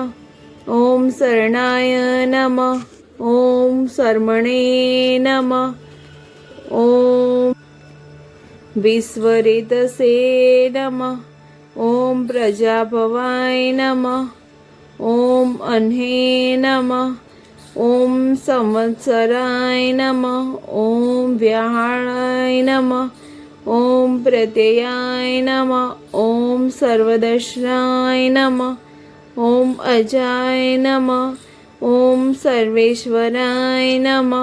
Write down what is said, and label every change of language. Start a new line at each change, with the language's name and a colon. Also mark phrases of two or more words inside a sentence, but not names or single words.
Sanskrit: ઓમ શરણાય નમઃ. ઓમ શર્મણે નમઃ. ઓમ વિશ્વરેતસે નમઃ. ઓમ પ્રજાભવાય નમઃ. ઓમ અન્હે નમઃ. ॐ संवत्सराय नमः। ॐ व्याहाय नमः। ॐ प्रत्ययाय नमः। ॐ सर्वदर्शनाय नमः। ॐ अजाय नमः। ॐ सर्वेश्वराय नमः।